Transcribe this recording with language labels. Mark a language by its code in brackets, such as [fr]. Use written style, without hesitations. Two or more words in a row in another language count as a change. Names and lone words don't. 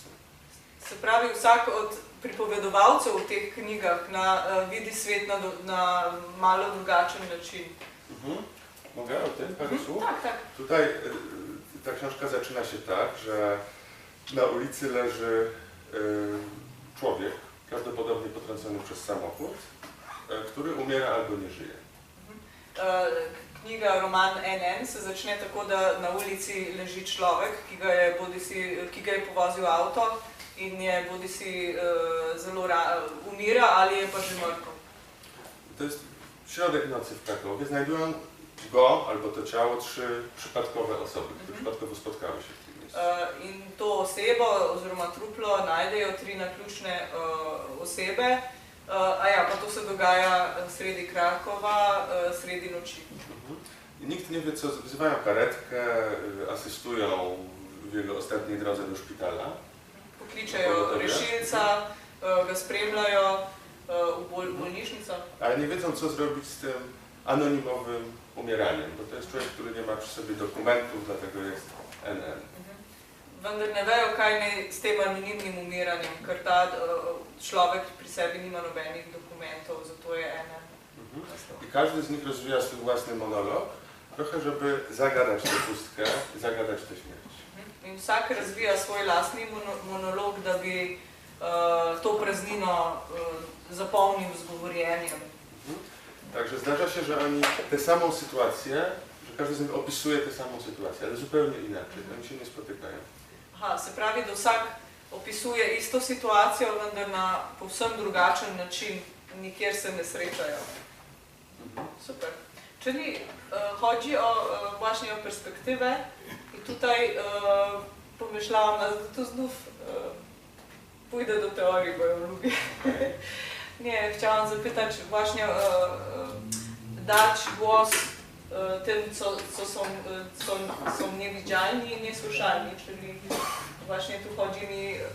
[sl] Se pravi, vsak od pripovedovalcev v teh knjigah vidi svet na malo drugačen način. [pl] Mogę o tym parę słów? Tak, tak. Tutaj ta książka zaczyna się tak, że na ulicy leży człowiek, prawdopodobnie potrącony przez samochód, który umiera albo nie żyje. [sl] Knjiga, roman NN se začne tako, da na ulici leži človek, ki ga je povozil avto in je bodisi zelo umira ali je pa že mrtev. [pl] To jest środek nocy w Krakowie. Znajdują go albo to ciało 3 przypadkowe osoby, które przypadkowo spotkały się w tym miejscu. [sl] In to osebo oziroma truplo najdejo 3 naključne osebe. A ja, pa to se dogaja sredi Krakova, sredi noči. [pl] I nikt nie wie co, wzywają karetkę, asystują w jego ostatniej drodze do szpitala. [sl] Pokličejo rešilca, ga spremljajo v bolnišnico. [pl] Ale nie wiedzą co zrobić z tym anonimowym umieraniem, bo to jest człowiek, który nie ma przy sobie dokumentów, dlatego jest NN. [sl] Vendar ne vejo, kaj naj s tem anonimnim umiranjem, ker ta človek pri sebi nima nobenih dokumentov, zato je NN. [pl] I każdy z nich rozwija swój własny monolog, trochę żeby zagadać tę pustkę, zagadać tę śmierć. [sl] In vsak razvija svoj lastni monolog, da bi to praznino zapolnil z govorjenjem. [pl] Także zdarza się, że oni tę samą sytuację, że każdy z nich opisuje tę samą sytuację, ale zupełnie inaczej, oni się nie spotykają. [sl] Aha, se pravi, da vsak opisuje isto situacijo, vendar na povsem drugačen način, nikjer se ne srečajo. Super. [pl] Czyli chodzi właśnie o perspektywę i tutaj pomyślałam, że to znów pójdę do teorii, bo ją lubię. Nie, chciałam zapytać właśnie, dać głos tym, co są niewidzialni i niesłyszalni, czyli właśnie tu chodzi mi,